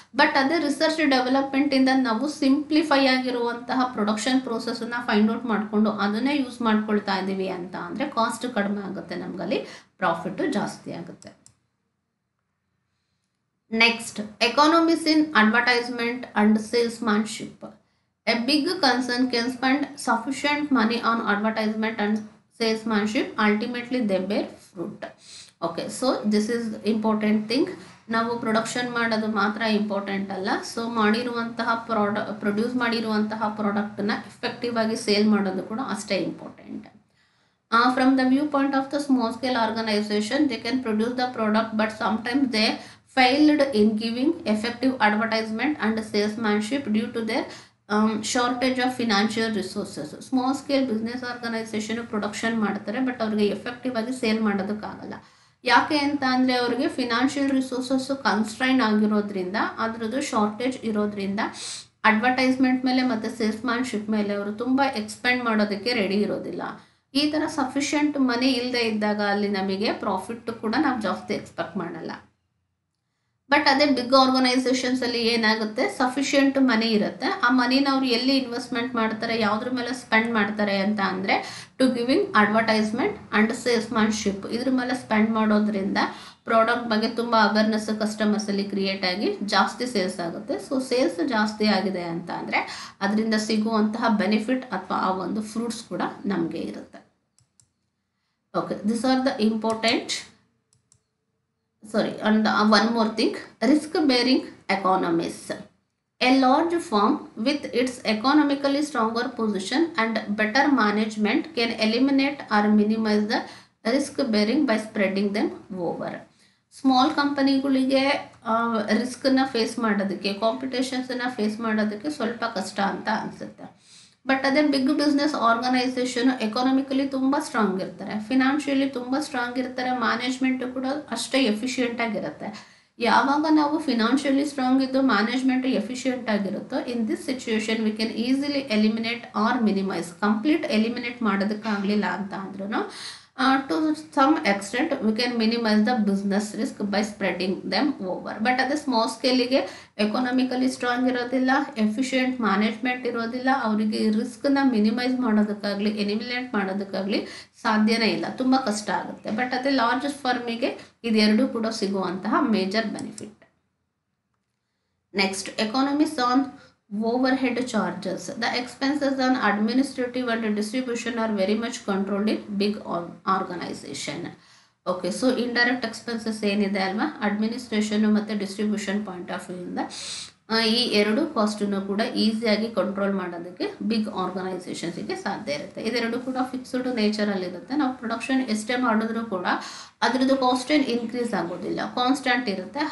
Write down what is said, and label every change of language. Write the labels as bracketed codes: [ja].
[kn] But ಅದೇ research ಡೆವಲಪ್ಮೆಂಟಿಂದ ನಾವು simplify ಆಗಿರುವಂತಹ ಪ್ರೊಡಕ್ಷನ್ ಪ್ರೋಸೆಸ್ಸನ್ನು ಫೈಂಡ್ ಔಟ್ ಮಾಡಿಕೊಂಡು ಅದನ್ನೇ ಯೂಸ್ ಮಾಡ್ಕೊಳ್ತಾ ಇದ್ದೀವಿ ಅಂತ ಅಂದರೆ ಕಾಸ್ಟ್ ಕಡಿಮೆ ಆಗುತ್ತೆ, ನಮಗಲ್ಲಿ ಪ್ರಾಫಿಟ್ಟು ಜಾಸ್ತಿ ಆಗುತ್ತೆ. [en] Next, economies in advertisement and salesmanship. A big concern can spend sufficient money on advertisement and salesmanship. Ultimately, they bear fruit. Okay, so this is important thing. [kn] ನಾವು ಪ್ರೊಡಕ್ಷನ್ ಮಾಡೋದು ಮಾತ್ರ ಇಂಪಾರ್ಟೆಂಟ್ ಅಲ್ಲ, ಸೊ ಮಾಡಿರುವಂತಹ ಪ್ರೊಡ್ಯೂಸ್ ಮಾಡಿರುವಂತಹ ಪ್ರಾಡಕ್ಟನ್ನ ಎಫೆಕ್ಟಿವ್ ಆಗಿ sale ಮಾಡೋದು ಕೂಡ ಅಷ್ಟೇ important. [en] From the viewpoint of the small scale organization, they can produce the product, but sometimes they failed in giving effective advertisement and salesmanship due to their shortage of financial resources. [kn] Small scale business organization production ಮಾಡ್ತಾರೆ, but ಅವ್ರಿಗೆ effective ಆಗಿ sale ಮಾಡೋದಕ್ಕಾಗಲ್ಲ. ಯಾಕೆ ಅಂತ ಅಂದರೆ ಅವ್ರಿಗೆ financial resources constrain ಆಗಿರೋದ್ರಿಂದ, ಅದರದ್ದು shortage ಇರೋದ್ರಿಂದ ಅಡ್ವರ್ಟೈಸ್ಮೆಂಟ್ ಮೇಲೆ ಮತ್ತು ಸೇಲ್ಸ್ಮ್ಯಾನ್ಶಿಪ್ ಮೇಲೆ ಅವರು ತುಂಬ ಎಕ್ಸ್ಪೆಂಡ್ ಮಾಡೋದಕ್ಕೆ ರೆಡಿ ಇರೋದಿಲ್ಲ. ಈ ಥರ ಸಫಿಷಿಯೆಂಟ್ ಮನಿ ಇಲ್ಲದೆ ಇದ್ದಾಗ ಅಲ್ಲಿ ನಮಗೆ ಪ್ರಾಫಿಟ್ ಕೂಡ ನಾವು ಜಾಸ್ತಿ ಎಕ್ಸ್ಪೆಕ್ಟ್ ಮಾಡಲ್ಲ. ಬಟ್ ಅದೇ ಬಿಗ್ ಆರ್ಗನೈಸೇಷನ್ಸಲ್ಲಿ ಏನಾಗುತ್ತೆ, ಸಫಿಷಿಯೆಂಟ್ ಮನಿ ಇರುತ್ತೆ. ಆ ಮನಿನ ಅವ್ರು ಎಲ್ಲಿ ಇನ್ವೆಸ್ಟ್ಮೆಂಟ್ ಮಾಡ್ತಾರೆ, ಯಾವುದ್ರ ಮೇಲೆ ಸ್ಪೆಂಡ್ ಮಾಡ್ತಾರೆ ಅಂತ ಅಂದರೆ [en] to giving advertisement and salesmanship, [kn] ಇದ್ರ ಮೇಲೆ ಸ್ಪೆಂಡ್ ಮಾಡೋದ್ರಿಂದ ಪ್ರಾಡಕ್ಟ್ ಬಗ್ಗೆ ತುಂಬ ಅವೇರ್ನೆಸ್ ಕಸ್ಟಮರ್ಸಲ್ಲಿ ಕ್ರಿಯೇಟ್ ಆಗಿ ಜಾಸ್ತಿ ಸೇಲ್ಸ್ ಆಗುತ್ತೆ. ಸೊ ಸೇಲ್ಸ್ ಜಾಸ್ತಿ ಆಗಿದೆ ಅಂತ ಅಂದರೆ ಅದರಿಂದ ಸಿಗುವಂತಹ ಬೆನಿಫಿಟ್ ಅಥವಾ ಆ ಒಂದು ಫ್ರೂಟ್ಸ್ ಕೂಡ ನಮಗೆ ಇರುತ್ತೆ. [en] Okay, this are the important. And one more thing, risk bearing economies. A large firm with its economically stronger position and better management can eliminate or minimize the risk bearing by spreading them over. [kn] Small ಕಂಪನಿಗಳಿಗೆ ರಿಸ್ಕನ್ನು face ಮಾಡೋದಕ್ಕೆ, ಕಾಂಪಿಟೇಷನ್ಸನ್ನು face ಮಾಡೋದಕ್ಕೆ ಸ್ವಲ್ಪ ಕಷ್ಟ ಅಂತ ಅನಿಸುತ್ತೆ. But ಅದೇ big business organization economically ತುಂಬ strong ಇರ್ತಾರೆ, ಫಿನಾನ್ಷಿಯಲಿ ತುಂಬ ಸ್ಟ್ರಾಂಗ್ ಇರ್ತಾರೆ, ಮ್ಯಾನೇಜ್ಮೆಂಟು ಕೂಡ ಅಷ್ಟೇ ಎಫಿಷಿಯೆಂಟ್ ಆಗಿರುತ್ತೆ. ಯಾವಾಗ ನಾವು ಫಿನಾನ್ಷಿಯಲಿ ಸ್ಟ್ರಾಂಗ್ ಇದ್ದು management efficient ಆಗಿರುತ್ತೋ, [en] In this situation we can easily eliminate or minimize. [kn] Complete eliminate ಮಾಡೋದಕ್ಕಾಗಲಿಲ್ಲ ಅಂತ ಅಂದ್ರೂ [en] to some extent we can minimize the business risk by spreading them over. But at the small scale [kn] ಗೆ economically strong ಇರೋದಿಲ್ಲ, efficient management ಇರೋದಿಲ್ಲ, ಅವರಿಗೆ ರಿಸ್ಕ್ನ minimise ಮಾಡೋದಕ್ಕಾಗಲಿ eliminate ಮಾಡೋದಕ್ಕಾಗಲಿ ಸಾಧ್ಯನೇ ಇಲ್ಲ, ತುಂಬ ಕಷ್ಟ ಆಗುತ್ತೆ. ಬಟ್ ಅದೇ ಲಾರ್ಜ್ ಫರ್ಮಿಗೆ ಇದೆರಡೂ ಕೂಡ ಸಿಗುವಂತಹ major benefit. [en] Next, economies on overhead charges. The expenses on administrative and distribution are very much controlled in big organization. [kn] Okay, so indirect expenses ಏನಿದೆ ಅಲ್ವಾ, ಅಡ್ಮಿನಿಸ್ಟ್ರೇಷನ್ ಮತ್ತು ಡಿಸ್ಟ್ರಿಬ್ಯೂಷನ್ ಪಾಯಿಂಟ್ ಆಫ್ ವ್ಯೂ ಇಂದ ಈ ಎರಡು ಕಾಸ್ಟನ್ನು ಕೂಡ ಈಸಿಯಾಗಿ ಕಂಟ್ರೋಲ್ ಮಾಡೋದಕ್ಕೆ ಬಿಗ್ ಆರ್ಗನೈಸೇಷನ್ಸಿಗೆ ಸಾಧ್ಯ ಇರುತ್ತೆ. ಇದೆರಡು ಕೂಡ ಫಿಕ್ಸ್ಡ್ ನೇಚರಲ್ಲಿರುತ್ತೆ. ನಾವು ಪ್ರೊಡಕ್ಷನ್ ಎಷ್ಟೇ ಮಾಡಿದ್ರೂ ಕೂಡ ಅದರದ್ದು ಕಾಸ್ಟ್ ಏನು ಇನ್ಕ್ರೀಸ್ ಆಗೋದಿಲ್ಲ, ಕಾನ್ಸ್ಟೆಂಟ್ ಇರುತ್ತೆ.